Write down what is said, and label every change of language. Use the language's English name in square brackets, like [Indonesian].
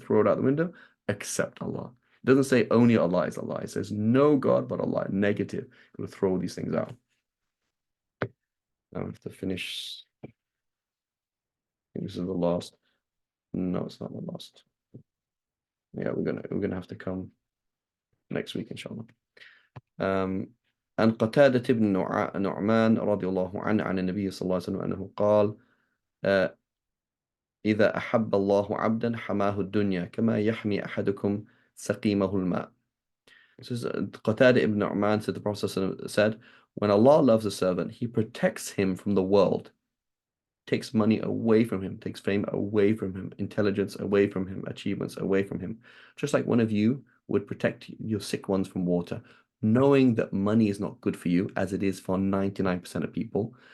[English] Throw it out the window, except Allah. It doesn't say only Allah is Allah. It says no God but Allah. Negative. You've got to throw these things out. Now we have to finish. I think this is the last. No, it's not the last. Yeah, we're gonna have to come next week, inshallah. [Arabic] عن قتادة بن نعمان رضي الله عنه عن النبي صلى الله عليه وسلم أنه قال إذا أحب الله عبدا حماه الدنيا كما يحمي أحدكم سقيمه الماء. [English] This is Qatada ibn Nu'man said, the Prophet said, when Allah loves a servant, He protects him from the world, takes money away from him, takes fame away from him, intelligence away from him, achievements away from him. Just like one of you would protect your sick ones from water, knowing that money is not good for you, as it is for 99% of people.